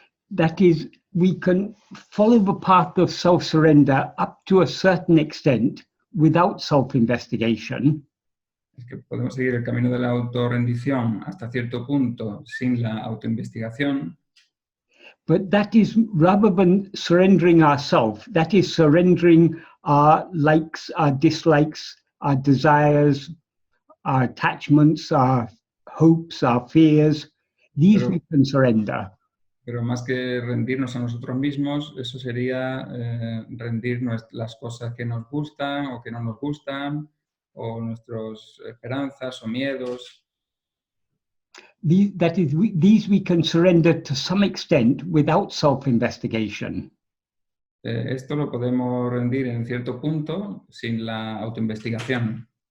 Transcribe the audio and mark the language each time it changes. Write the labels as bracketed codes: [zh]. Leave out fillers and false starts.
[en] That is, we can follow the path of self-surrender up to a certain extent without self-investigation. [es] Es que podemos seguir el camino de la autorrendición hasta cierto punto sin la autoinvestigación. [en] But that is, rather than surrendering ourselves, that is surrendering our likes, our dislikes, our desires, our attachments, our hopes, our fears. These we can surrender. [es] Pero más que rendirnos a nosotros mismos, eso sería rendir las cosas que nos gustan o que no nos gustan, o nuestras esperanzas o miedos. [en] These we can surrender to some extent without self-investigation. [es] Esto lo podemos rendir en cierto punto sin la autoinvestigación.